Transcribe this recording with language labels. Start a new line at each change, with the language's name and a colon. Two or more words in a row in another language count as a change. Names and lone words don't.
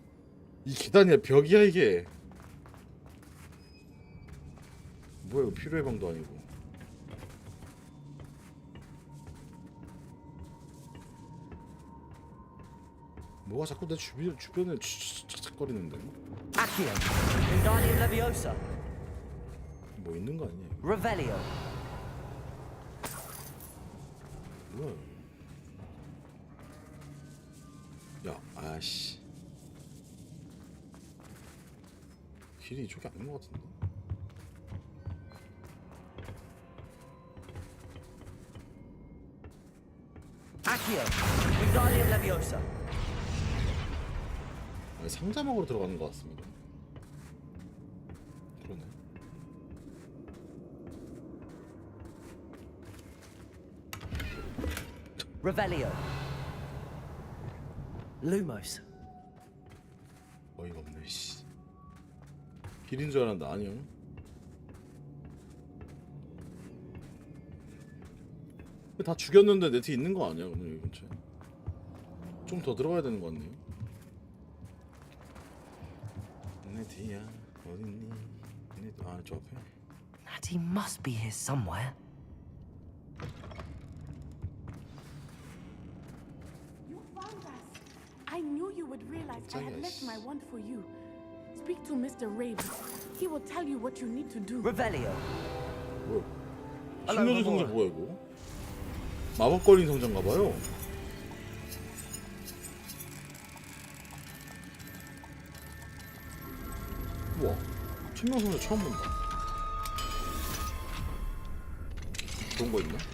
Korean: 이 계단이야 벽이야 이게? 뭐야 이거 필요의 방도 아니고. 뭐가 자꾸 내 주변에 착착거리는데? Accio. Wingardium Leviosa. 뭐 있는 거 아니야? Revelio. 뭐야? 야, 아씨. 길이 이쪽이 아닌 것 같은데? Accio. Wingardium Leviosa. 아니, 상자막으로 들어가는 것 같습니다. 그러네. Revelio. Lumos. 어이가 없네, 씨. 길인 줄 알았는데 아니요. 다 죽였는데 네티 있는 거 아니야? 오늘 이 근처에 좀 더 들어가야 되는 거 같네요. 네티야 어딨니? 네티 저 앞에.
English: Natty must be here somewhere. You found us. I knew you would realize I had left my wand for you. Speak to Mr. Rabe. He will tell you what you need to do.
Korean: Revelio. 뭐야? 신노주 상자 뭐야 이거? 마법 걸린 상자인가 봐요. 우와, 천명 상자 처음 본다. 좋은 거 있나?